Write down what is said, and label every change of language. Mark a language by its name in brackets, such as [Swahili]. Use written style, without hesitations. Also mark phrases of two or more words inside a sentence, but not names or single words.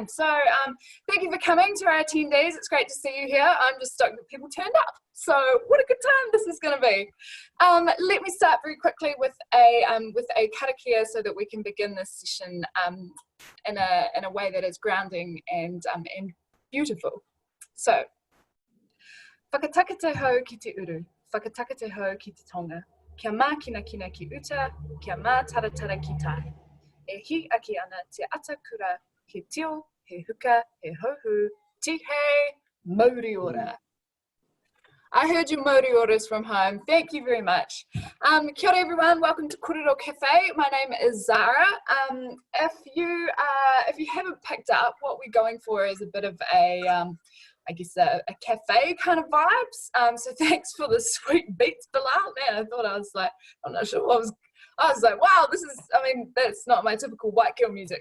[English] So thank you for coming to our attendees. It's great to see you here. I'm just stoked that people turned up. So what a good time this is going to be. Let me start very quickly with a karakia so that we can begin this session in a way that is grounding and beautiful. So, [Māori] whakataka te hau ki te uru. Whakataka te hau ki te tonga. Kia mā kina kina ki uta, kia mā taratara ki tai. E hi aki ana te ata kura, he tio, he huka, he hohu, ti hei, mauri ora. [English] I heard your [Māori] mauri oras [English] from home. Thank you very much. [Māori] Kia ora [English] everyone, welcome to Korero Cafe. My name is Zara. If you haven't picked up, what we're going for is a bit of a cafe kind of vibes. So thanks for the sweet beats, Bilal. Man, I'm not sure what I was like, wow, that's not my typical white girl music.